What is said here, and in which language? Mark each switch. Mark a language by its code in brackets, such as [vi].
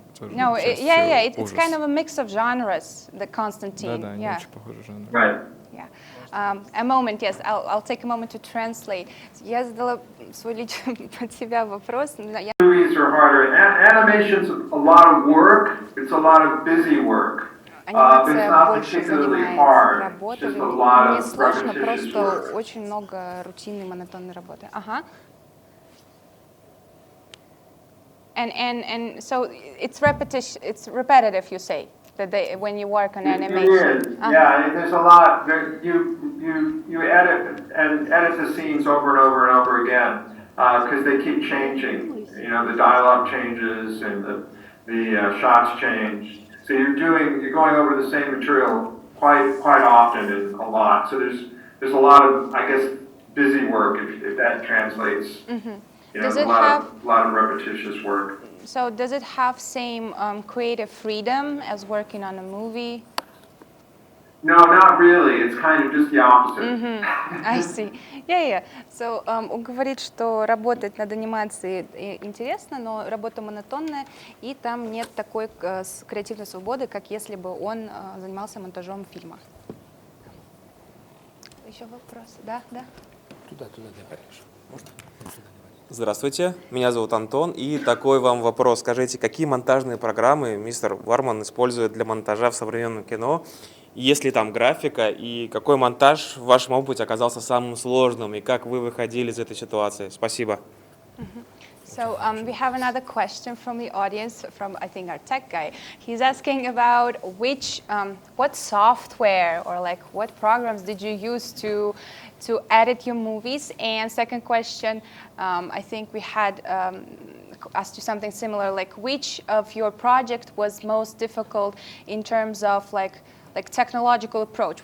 [en] No, it's kind of a mix of genres, the Constantine. Yeah. Right. Yeah. A moment, yes, I'll take a moment to translate. [ru] Я задала свой личный под себя вопрос. [en] Movies are harder. Animation's a lot of work. It's a lot of busy work. It's not particularly hard. Just a lot of repetitious work. [ru] Мне сложно, просто очень много рутинной, монотонной работы. Ага. [en] And so it's repetitive, you say, that when you work on animation. It is. Yeah, there's a lot. You edit the scenes over and over and over again because they keep changing. The dialogue changes and the shots change. So you're going over the same material quite often and a lot. So there's a lot of, I guess, busy work if that translates. You know, Does a it lot of repetitious work. So does it have same creative freedom as working on a movie? No, not really. It's kind of just the opposite. I see. Yeah. [ru] So он говорит, что работать над анимацией интересно, но работа монотонная, и там нет такой креативной свободы, как если бы он занимался монтажом фильма. Еще вопросы? Да. Туда давай. Можно? Здравствуйте, меня зовут Антон, и такой вам вопрос. Скажите, какие монтажные программы мистер Варман использует для монтажа в современном кино? Есть ли там графика, и какой монтаж в вашем опыте оказался самым сложным, и как вы выходили из этой ситуации? Спасибо. [en] So we have another question from the audience, from I think our tech guy. He's asking about what software or like what programs did you use to edit your movies? And second question, I think we had asked you something similar, like which of your project was most difficult in terms of like technological approach?